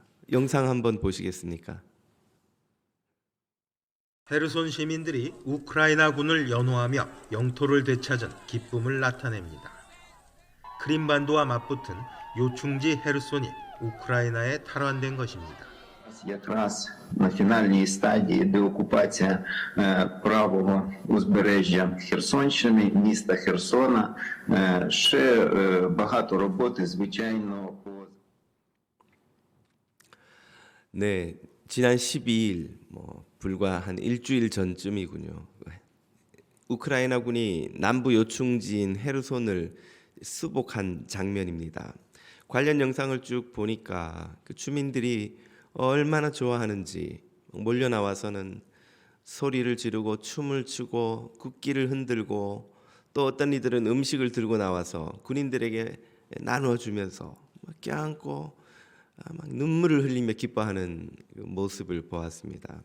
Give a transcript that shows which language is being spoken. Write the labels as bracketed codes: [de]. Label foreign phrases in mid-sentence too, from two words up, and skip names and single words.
[ko] 영상 한번 보시겠습니까? 헤르손 시민들이 우크라이나군을 연호하며 영토를 되찾은 기쁨을 나타냅니다. 크림반도와 맞붙은 요충지 헤르손이 우크라이나에 탈환된 것입니다. [uk] Якраз на фінальній стадії деокупація правого узбережжя Херсонщини, міста Херсона. Ще багато роботи, звичайно, по [ko] 네, 지난 12일 불과 한 일주일 전쯤이군요. 우크라이나군이 남부 요충지인 헤르손을 수복한 장면입니다. 관련 영상을 쭉 보니까 그 주민들이 얼마나 좋아하는지 몰려 나와서는 소리를 지르고 춤을 추고 국기를 흔들고 또 어떤 이들은 음식을 들고 나와서 군인들에게 나누어 주면서 껴안고 막 눈물을 흘리며 기뻐하는 그 모습을 보았습니다.